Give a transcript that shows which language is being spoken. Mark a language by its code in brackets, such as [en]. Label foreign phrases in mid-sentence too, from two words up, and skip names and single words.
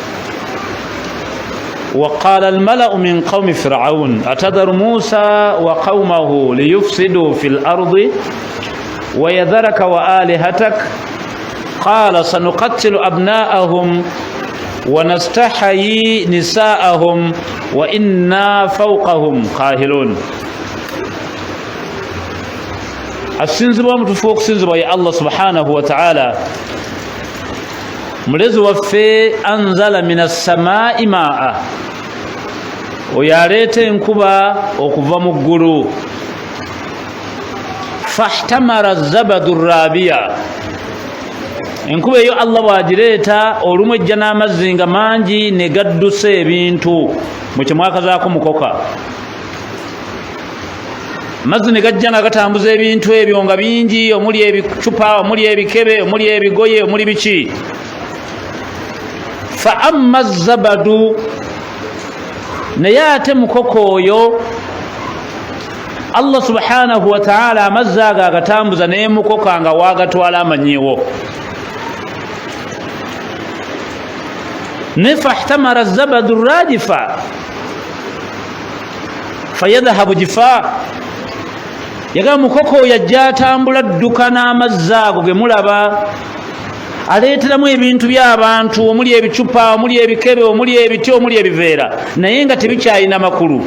[ar] وقال الملأ من قوم فرعون أتذر موسى وقومه ليفسدوا في الأرض ويذرك وآلهتك قال سنقتل أبناءهم ونستحيي نساءهم وإنا فوقهم قاهرون. [lg] asinzibwa mutufu okusinzibwa ye [ar] الله سبحانه وتعالى, [lg] mulezi waffe [ar] أنزل من السماء ماء, [lg] oyo aleeta enkuba okuva mu ggulu. [ar] فاحتمل زبدا رابيا, [lg] enkuba eyo Allah bwagireeta olumu ejja n'amazzi nga mangi ne gaddusa ebintu mu kyemwakazaako mukoka. amazzi ne gajja nga gatambuza ebintu ebyo nga bingi, omuli ebicupa, omuli ebikebe, omuli ebigoye, omuli biki. [ar] فأما الزبد, [lg] naye ate mukoko oyo [ar] الله سبحانه وتعالى [lg] amazzi ago agatambuza naye mukoka nga waagatwala amanyiwo. ne [ar] فاحتمل زبدا رابيا فيذهب جفاء, [lg] yagamba mukoko oyo ajja atambula adduka n'amazzi ago ge mulaba, aleeteramu ebintu by'abantu, omuli ebicupa, omuli ebikebe, omuli ebiti, omuli ebiveera, naye nga tebikyalina makulu.